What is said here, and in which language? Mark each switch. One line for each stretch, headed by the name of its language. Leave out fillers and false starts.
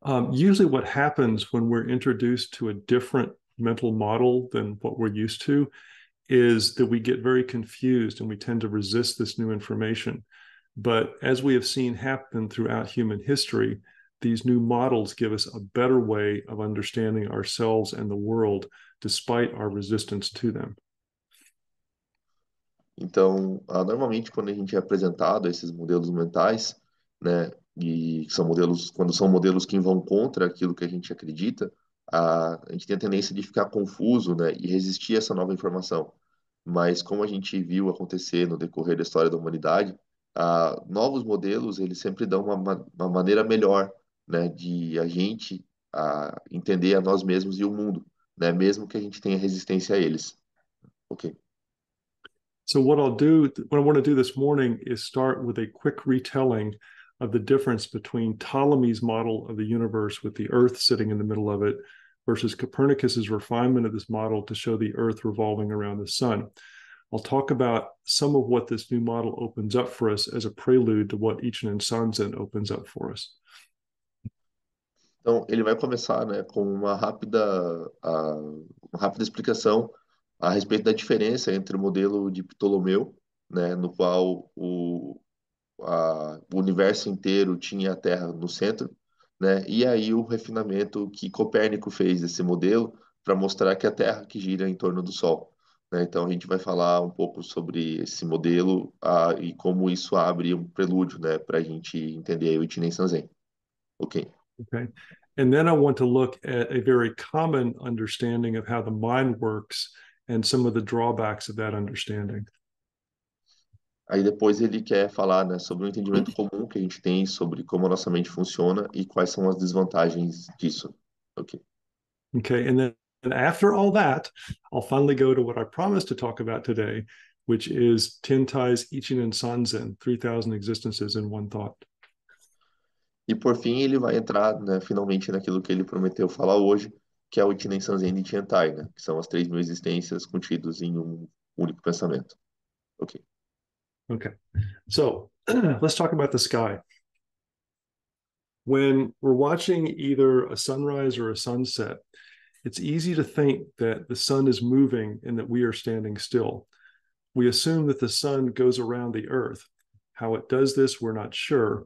English: Usually, what happens when we're introduced to a different mental model than what we're used to is that we get very confused and we tend to resist this new information. But as we have seen happen throughout human history, these new models give us a better way of understanding ourselves and the world despite our resistance to them.
Portuguese: Então, normalmente quando a gente é apresentado a esses modelos mentais, né, e são modelos, quando são modelos que vão contra aquilo que a gente acredita, a gente tem a tendência de ficar confuso, né, e resistir a essa nova informação. Mas como a gente viu acontecer no decorrer da história da humanidade, novos modelos, eles sempre dão uma maneira melhor, né, de a gente entender a nós mesmos e o mundo, né, mesmo que a gente tenha resistência a eles. Ok?
English: So, what I want to do this morning is start with a quick retelling of the difference between Ptolemy's model of the universe with the Earth sitting in the middle of it versus Copernicus's refinement of this model to show the Earth revolving around the sun. I'll talk about some of what this new model opens up for us as a prelude to what Ichinen Sanzen opens up for us.
Portuguese: Então, ele vai começar, né, com uma rápida explicação a respeito da diferença entre o modelo de Ptolomeu, né, no qual o universo inteiro tinha a Terra no centro, né, e aí o refinamento que Copérnico fez desse modelo para mostrar que a Terra que gira em torno do Sol, né? Então, a gente vai falar um pouco sobre esse modelo e como isso abre um prelúdio, né, para a gente entender aí o Ichinen Sanzen. Ok?
English: Okay. And then I want to look at a very common understanding of how the mind works and some of the drawbacks of that understanding.
Portuguese: Aí depois ele quer falar, né, sobre o entendimento comum que a gente tem sobre como a nossa mente funciona e quais são as desvantagens disso. Ok.
English: Okay. And then and after all that, I'll finally go to what I promised to talk about today, which is Tintai's Ichinen Sanzen, 3,000 existences in one thought.
Portuguese: E por fim ele vai entrar, né, finalmente naquilo que ele prometeu falar hoje, que é o Ichinen Sanzen de Tiantai, né, que são as 3.000 existências contidas em um único pensamento. Ok.
English: Okay. So let's talk about the sky. When we're watching either a sunrise or a sunset, it's easy to think that the sun is moving and that we are standing still. We assume that the sun goes around the earth. How it does this, we're not sure.